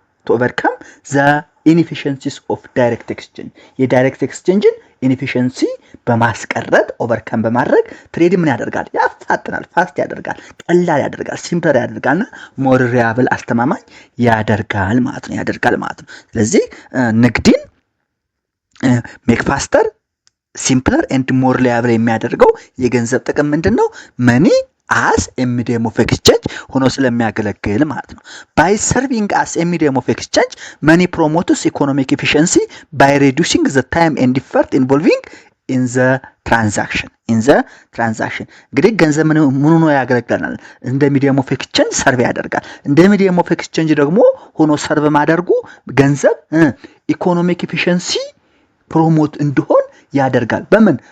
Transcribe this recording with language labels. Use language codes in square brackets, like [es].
[en] to overcome the inefficiencies of direct exchange. [am] የዳይሬክት ኤክስቼንጅን ኢንኤፊሽንሲ በማስቀረት ኦቨርካም በማድረግ ትሬድ ምን ያደርጋል? ያፋጥናል፣ ፋስት ያደርጋል፣ ቀላል ያደርጋል፣ ሲምፕል ያደርጋልና ሞር ሪላየብል አስተማማኝ ያደርጋል ማለት ነው። ስለዚህ ንግድን ሜክ ፋስተር ሲምፕለር ኤንድ ሞር ሪላየብል የሚያደርገው የገንዘብ ጥቅም ምንድነው? [en] መኒ as a medium of exchange [am] ሆኖ ስለሚያገለግል ማለት ነው። [en] by serving as a medium of exchange, money promotes economic efficiency by reducing the time and effort involving in the transaction. [am] እንግዲህ ገንዘብ ምን ሆኖ ያገለግላል? እንደ ሚዲየም ኦፍ ኤክስቼንጅ ሰርቭ ያደርጋል። እንደ ሚዲየም ኦፍ ኤክስቼንጅ ደግሞ ሆኖ ሰርቭ ማድረጉ ገንዘብ ኢኮኖሚክ ኤፊሺየንሲ ፕሮሞት እንዲሆን ያደርጋል። በምን?